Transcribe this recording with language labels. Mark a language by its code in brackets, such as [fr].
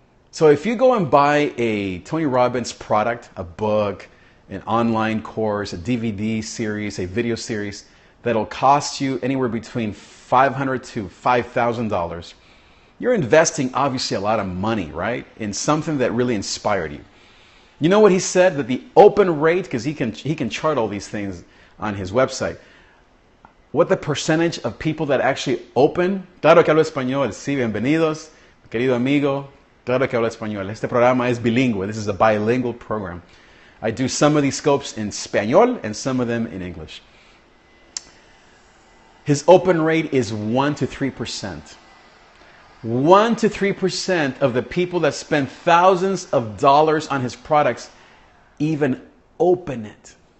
[en] So if you go and buy a Tony Robbins product, a book, an online course, a DVD series, a video series, that'll cost you anywhere between $500 to $5,000, you're investing obviously a lot of money, right? In something that really inspired you. You know what he said? That the open rate, because he can chart all these things on his website, what the percentage of people that actually open. [es] Claro que hablo español, sí, bienvenidos, querido amigo, claro que hablo español. Este programa es bilingüe. [en] This is a bilingual program. I do some of these scopes in Spanish and some of them in English. His open rate is 1 to 3%. 1 to 3% of the people that spend thousands of dollars on his products even open it.